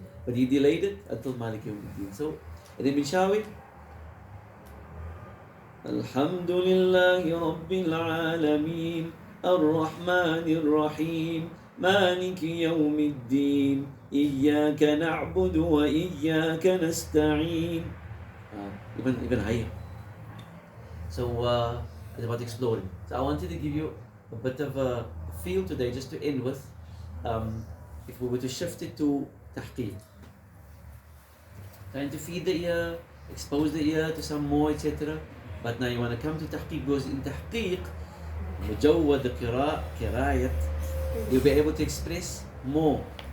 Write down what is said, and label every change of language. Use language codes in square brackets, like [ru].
[en] But he delayed it until Malik Yawmiddin. So, and then Mishawi. [ar] الحمد لله رب العالمين الرحمن الرحيم مالك يوم الدين إياك نعبد وإياك نستعين. [en] Even higher. So, it's about exploring. So I wanted to give you a bit of a feel today, just to end with, if we were to shift it to tahqiq. Trying to feed the ear, expose the ear to some more, etc. But now you want to come to tahqiq, because in tahqiq, mujawwad qira'at, you'll be able to express more.